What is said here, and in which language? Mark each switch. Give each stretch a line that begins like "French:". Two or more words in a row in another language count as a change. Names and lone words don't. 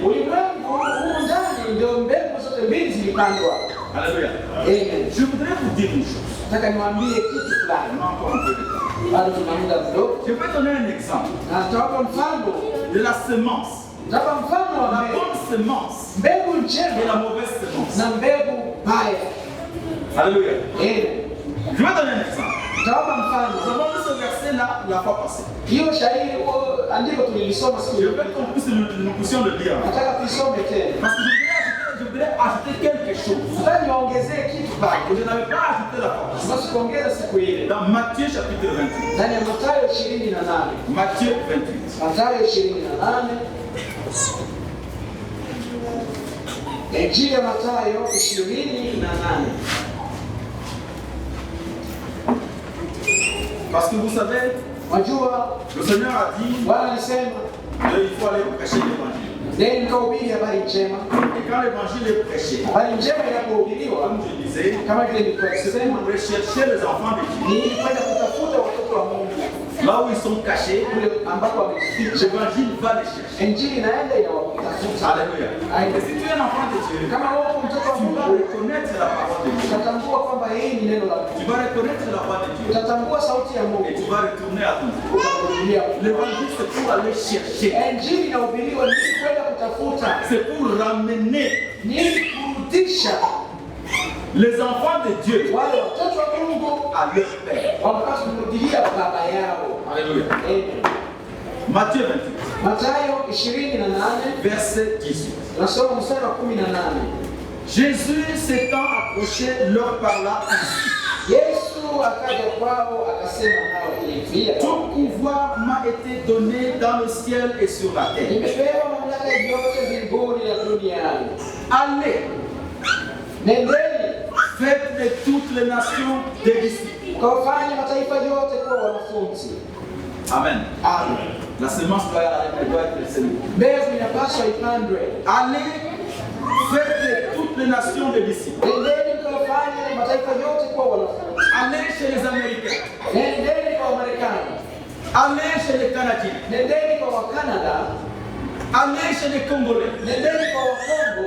Swahili: Ulimwengu huu ndani ndio mbegu zote mbili zilipandwa.
French: Alléluia.
Swahili: Amen.
French: Je voudrais vous dire une chose.
Swahili: Nataka niwaambie kitu fulani.
French: On a encore un peu de temps.
Swahili: Bado tuna muda mdogo.
French: Je vais donner un exemple
Swahili: Na nitawapa mfano.
French: de la semence.
Swahili: Nitawapa mfano wa
French: La
Swahili: mbegu.
French: bonne semence
Swahili: Mbegu
French: et
Swahili: njema
French: la mauvaise semence.
Swahili: na mbegu mbaya.
French: Alléluia.
Swahili: Amen.
French: Je vais donner un exemple.
Swahili: Nitawapa
French: Nous
Swahili: mfano.
French: avons vu ce verset-là la fois passée.
Swahili: Hiyo shairi andiko tulilisoma siku
French: Je
Swahili: ile.
French: veux qu'on puisse nous puissions le lire.
Swahili: Nataka tuisome tena.
French: Parce que je voudrais ajouter quelque chose
Swahili: Nataka niwaongezee kitu
French: que
Swahili: pale.
French: je n'avais pas ajouté la fois passée.
Swahili: Basi kuongeza siku ile.
French: Dans Matthieu chapitre 28.
Swahili: Ndani ya Mathayo 28.
French: Matthieu 28.
Swahili: Mathayo 28. Injili ya Mathayo 28.
French: Parce que vous savez,
Swahili: Wajua
French: le Seigneur a dit
Swahili: Bwana alisema
French: qu'il faut aller prêcher l'évangile.
Swahili: neni mkahubiri habari njema.
French: Et quand l'évangile est prêché,
Swahili: Habari njema inapohubiriwa,
French: comme je disais,
Swahili: kama vile
French: c'est
Swahili: nilivyosema,
French: pour rechercher les enfants de Dieu.
Swahili: ni ili kwenda kutafuta watoto wa Mungu
French: Là où ils sont cachés,
Swahili: kule ambako wamejificha.
French: l'évangile va les chercher.
Swahili: Injili inaenda inawatafuta.
French: Alléluia. Et si tu es un enfant de Dieu,
Swahili: Kama wewe uko mtoto wa
French: tu vas
Swahili: Mungu,
French: reconnaître la parole de Dieu.
Swahili: utatambua kwamba hii ni neno la
French: Tu
Swahili: Mungu.
French: vas reconnaître la voix de Dieu.
Swahili: Utatambua sauti ya
French: Et
Swahili: Mungu.
French: tu vas retourner à ton Dieu.
Swahili: Utakurudia.
French: L'évangile, c'est pour aller chercher.
Swahili: Injili inahubiriwa ni ili kwenda kutafuta,
French: C'est pour ramener
Swahili: ni ili kurudisha
French: les enfants de Dieu
Swahili: wale watoto wa Mungu
French: à leur Père.
Swahili: wapate kumrudilia baba yao.
French: Alléluia.
Swahili: Amen.
French: Matthieu 28,
Swahili: Mathayo 28
French: verset 18.
Swahili: nasoma mstari wa 18.
French: Jésus s'étant approché leur parla ainsi.
Swahili: Yesu akaja kwao akasema nao hivi,
French: Tout pouvoir m'a été donné dans le ciel et sur la terre.
Swahili: nimepewa mamlaka yote mbinguni na duniani.
French: Allez,
Swahili: Nendeni
French: faites de toutes les nations des disciples.
Swahili: kawafanye mataifa yote kuwa wanafunzi.
French: Amen.
Swahili: Amen.
French: La semence doit être semée.
Swahili: Mbegu inapaswa ipandwe.
French: Allez, faites de toutes les nations des disciples.
Swahili: Nendeni kawafanye mataifa yote kuwa wanafunzi.
French: Allez chez les Américains.
Swahili: Nendeni kwa Wamarekani.
French: Allez chez les Canadiens.
Swahili: Nendeni kwa Wakanada.
French: Allez chez les Congolais.
Swahili: Nendeni kwa Wakongo.